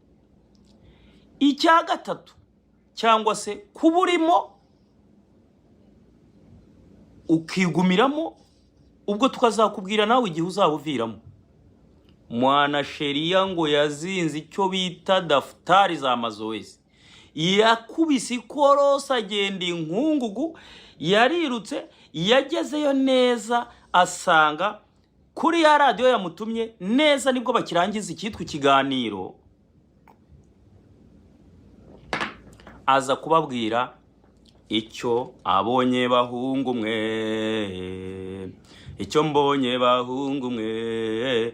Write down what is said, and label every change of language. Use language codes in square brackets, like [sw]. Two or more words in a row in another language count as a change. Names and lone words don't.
[rw] Icya gatatu, cyangwa se kuba urimo ukigumiramo, ubwo tukazakubwira nawe igihe uzabuviramo. Mwanasheria ngo yazinze icyo bita [sw] daftari za mazoezi, [rw] yakubise ikorosa agenda inkungugu, yarirutse, yagezeyo neza asanga kuri ya radio yamutumye neza nibwo bakirangiza icyitwa ikiganiro. Aza kubabwira icyo abonye bahungu mwe, icyo mbonye bahungu mwe.